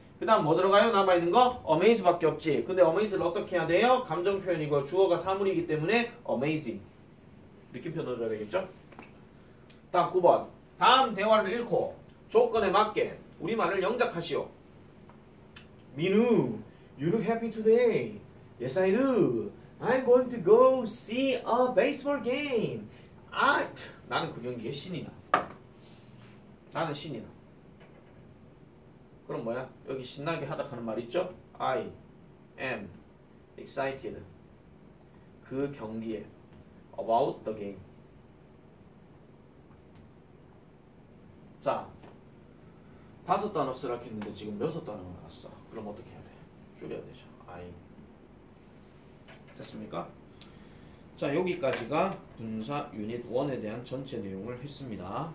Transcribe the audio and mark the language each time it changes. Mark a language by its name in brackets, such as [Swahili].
[Korean] 그 다음 뭐 들어가요? 남아있는 거? amaze 밖에 없지. 근데 amaze를 어떻게 해야 돼요? 감정 표현이고 주어가 사물이기 때문에 amazing. 느낌표 넣어줘야 되겠죠? 다음 9번 다음 대화를 읽고 조건에 맞게 우리말을 영작하시오. [English] 민우, you look happy today. Yes, I do. I'm going to go see a baseball game. [Korean] 나는 그 경기에 신이 나. 나는 신이 나. 그럼 뭐야? 여기 신나게 하다 하는 말 있죠? [English] I am excited. [Korean] 그 경기에 [English] about the game. [Korean] 자, 5단어 쓰라 했는데 지금 6단어가 나왔어. 그럼 어떻게 해야 돼? 줄여야 되죠. I. 됐습니까? 자, 여기까지가 분사 유닛 1에 대한 전체 내용을 했습니다.